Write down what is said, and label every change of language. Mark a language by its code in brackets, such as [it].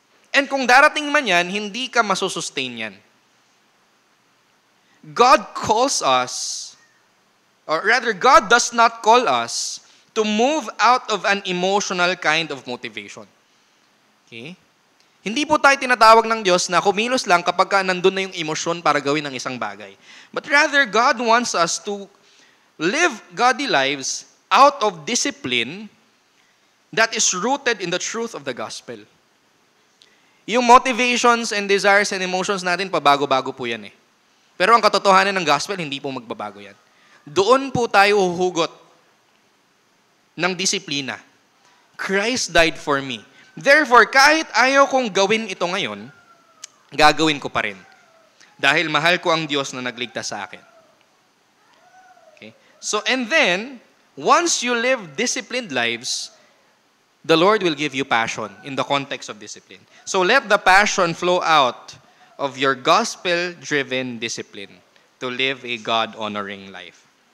[tl] And kung darating man yan, hindi ka masusustain yan. [en] God calls us, or rather, God does not call us to move out of an emotional kind of motivation. Okay? [tl] Hindi po tayo tinatawag ng Diyos na kumilos lang kapag nandun na yung emosyon para gawin ng isang bagay. [en] But rather, God wants us to live godly lives out of discipline that is rooted in the truth of the gospel. [tl] Yung [en] motivations and desires and emotions [tl] natin, pabago-bago po yan eh. Pero ang katotohanan ng gospel, hindi po magbabago yan. Doon po tayo huhugot ng disiplina. [en] Christ died for me. Therefore, [tl] kahit ayaw kong gawin ito ngayon, gagawin ko pa rin. Dahil mahal ko ang Diyos na nagligtas sa akin. [en] Okay? So, and then, once you live disciplined lives, the Lord will give you passion in the context of discipline. So, let the passion flow out of your gospel-driven discipline to live a God-honoring life.